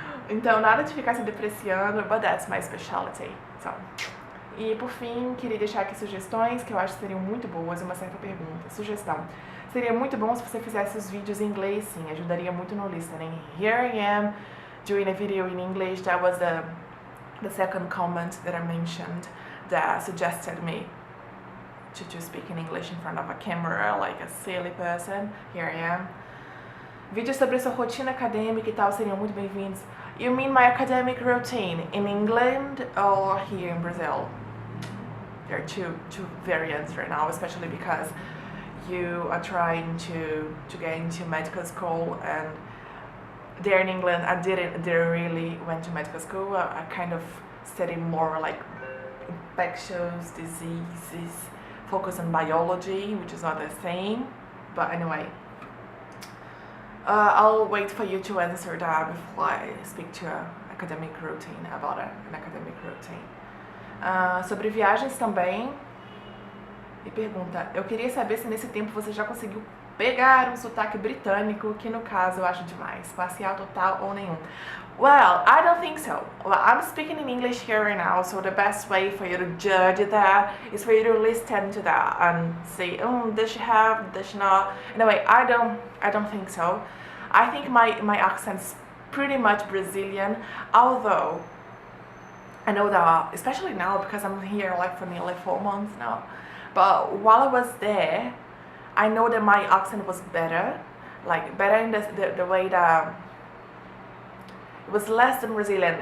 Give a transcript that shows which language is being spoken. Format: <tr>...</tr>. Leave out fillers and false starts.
<pt>Então, nada de ficar se depreciando,</pt> <en>but that's my specialty. So.</en> <pt>E por fim, queria deixar aqui sugestões que eu acho que seriam muito boas, uma certa pergunta. Sugestão. Seria muito bom se você fizesse os vídeos em inglês, sim, ajudaria muito no listening.</pt> <en>Here I am doing a video in English that was the second comment that I mentioned that suggested me to speak in English in front of a camera like a silly person. Here I am.</en> <pt>Vídeos sobre sua rotina acadêmica e tal seriam muito bem-vindos.</pt> <en>You mean my academic routine in England or here in Brazil? There are two variants right now, especially because you are trying to get into medical school, and there in England I didn't really went to medical school. I kind of studied more like infectious diseases, focus on biology, which is not the same. But anyway, I'll wait for you to answer that before I speak to an academic routine, about an academic routine.</en> <pt>Sobre viagens também, e pergunta, eu queria saber se nesse tempo você já conseguiu pegar um sotaque britânico, que no caso eu acho demais, parcial, total ou nenhum.</pt> <en>Well, I don't think so. Well, I'm speaking in English here right now, so the best way for you to judge that is for you to listen to that and say, oh, does she have, does she not? Anyway, I don't think so. I think my accent's pretty much Brazilian, although I know that, especially now because I'm here like for nearly 4 months now, but while I was there, I know that my accent was better, like better in the way that it was less than Brazilian.</en>